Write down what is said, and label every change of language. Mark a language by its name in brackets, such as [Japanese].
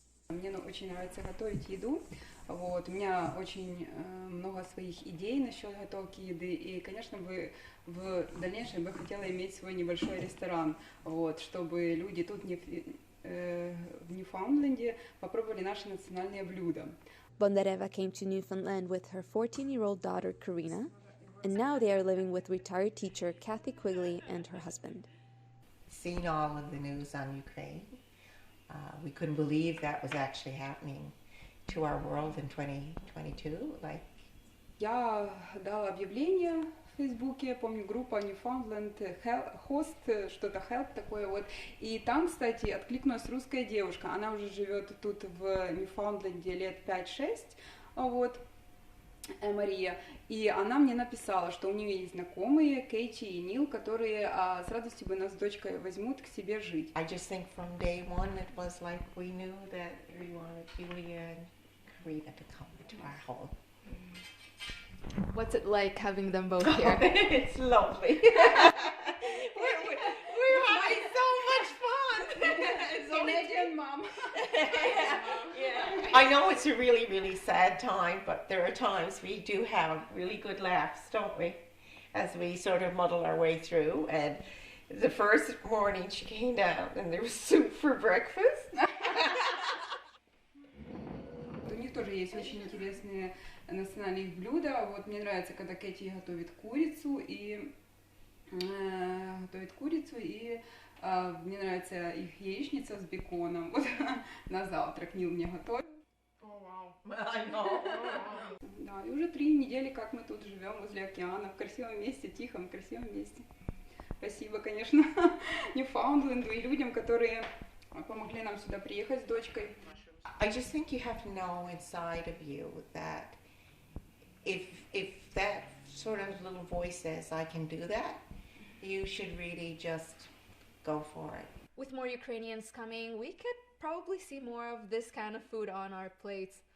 [Russian] Мне очень нравится готовить еду. Вот. У меня очень много своих идей насчет готовки еды. И, конечно, в дальнейшем бы хотела иметь свой небольшой ресторан, вот, чтобы люди тут в Ньюфаундленде попробовали наши национальные блюда. [English] Bondareva came to Newfoundland with her 14-year-old daughter, Karina, and now they are living with retired teacher Kathy Quigley and her husband. Seeing all of the news on Ukraine, we couldn't believe that was actually happening to our world in 2022. [Russian] Я дала объявление в Фейсбуке, я помню, группа Newfoundland Host, что-то Help такое вот. И там, кстати, откликнулась русская девушка. Она уже живет тут в Ньюфаундленде лет 5-6, вот, Мария. И она мне написала, что у нее есть знакомые, Кейти и Нил, которые с радостью бы нас с дочкой возьмут к себе жить. [English] I just think from day one it was like we knew that we wanted Julia and Karina to come to our home. What's it like having them both here? It's lovely. we're having so much fun. Canadian mom. Yeah. I know it's a really, really sad time, but there are times we do have really good laughs, don't we? As we sort of muddle our way through. And the first morning she came down and there was soup for breakfast. [Russian] У них тоже есть очень интересные национальные блюда. Вот мне нравится, когда Кэти готовит курицу и мне нравится их яичница с беконом. Вот на завтрак Нил мне готовит. [English] I know. [Russian] Да, и уже 3 недели, как мы тут живем возле океана, в красивом месте, тихом, красивом месте. Спасибо, конечно, Ньюфаундленду и людям, которые помогли нам сюда приехать с дочкой. [English] I just think you have to know inside of you that if that sort of little voice says, I can do that, you should really just go for it. With more Ukrainians coming, we could probably see more of this kind of food on our plates.